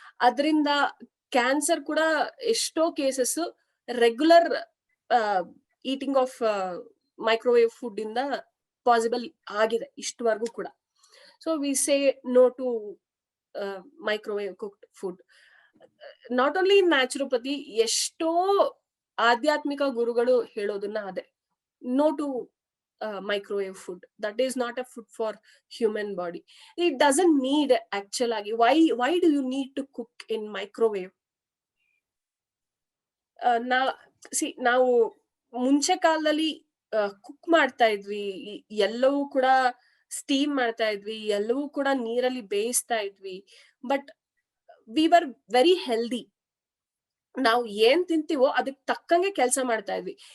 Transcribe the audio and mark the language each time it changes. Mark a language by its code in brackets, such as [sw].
[kn] ಅದರಿಂದ ಕ್ಯಾನ್ಸರ್ ಕೂಡ ಎಷ್ಟೋ cases [en] regular eating of microwave food [kn] ಇಂದ ಪಾಸಿಬಲ್ ಆಗಿದೆ ಇಷ್ಟವರೆಗೂ ಕೂಡ. [en] So we say no to microwave cooked food. Not only in naturopathy, [kn] ಎಷ್ಟೋ ಆಧ್ಯಾತ್ಮಿಕ ಗುರುಗಳು ಹೇಳೋದನ್ನ ಅದೇ, [en] No to microwave food. That is not a food for human body. It doesn't need actual agi. Why do you need to cook in microwave? [kn] ನಾವು ಮುಂಚೆ ಕಾಲದಲ್ಲಿ cook ಮಾಡ್ತಾ ಇದ್ವಿ, ಎಲ್ಲವೂ ಕೂಡ ಸ್ಟೀಮ್ ಮಾಡ್ತಾ ಇದ್ವಿ, ಎಲ್ಲವೂ ಕೂಡ ನೀರಲ್ಲಿ ಬೇಯಿಸ್ತಾ ಇದ್ವಿ. [en] But we were very healthy. [kn] ನಾವು ಏನ್ ತಿಂತೀವೋ ಅದಕ್ಕೆ ತಕ್ಕಂಗೆ ಕೆಲಸ ಮಾಡ್ತಾ ಇದ್ವಿ.